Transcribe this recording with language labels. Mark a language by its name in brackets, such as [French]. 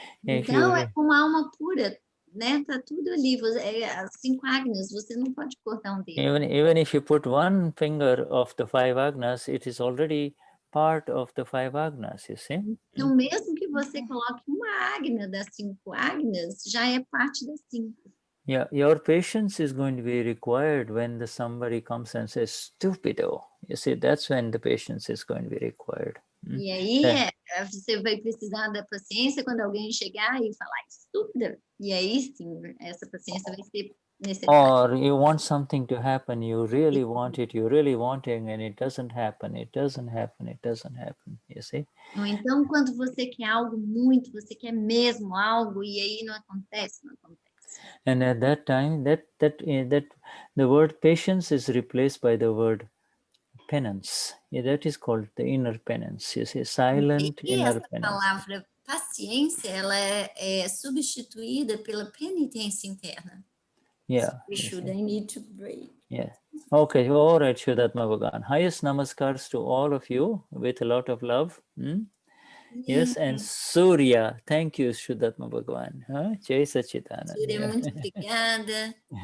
[Portuguese] Então, é como a alma pura, né? Tá tudo ali, as 5 agnas, você não pode cortar um dedo. [English] Even if you put one finger of the 5 agnas, it is already part of the 5 agnas, you see. [Portuguese] Então, mesmo que você coloque uma agna das 5 agnas, já é parte das 5. [English] Yeah, your patience is going to be required when somebody comes and says, "Stupido." You see, that's when the patience is going to be required. [Portuguese] E aí, você vai precisar da paciência quando alguém chegar e falar estúpida. E aí, sim, essa paciência vai ser necessária. [English] Or you want something to happen, you really want it, you're really wanting, and it doesn't happen, it doesn't happen, it doesn't happen, you see? [Portuguese] Ou então, quando você quer algo muito, você quer mesmo algo, e aí não acontece, não acontece. [English] And at that time, that the word patience is replaced by the word penance. Yeah, that is called the inner penance. You see, silent inner penance. [Portuguese] A palavra paciência, ela é substituída pela penitência interna. [English] Yeah. Vishuddha, I need to break. Yeah. Okay. All right, Vishuddhatma Bhagavan. Highest namaskars to all of you with a lot of love. Yes, and Surya, thank you, Shuddhatma Bhagavan. Jai Sachidananda. [Portuguese] Surya, muito obrigada.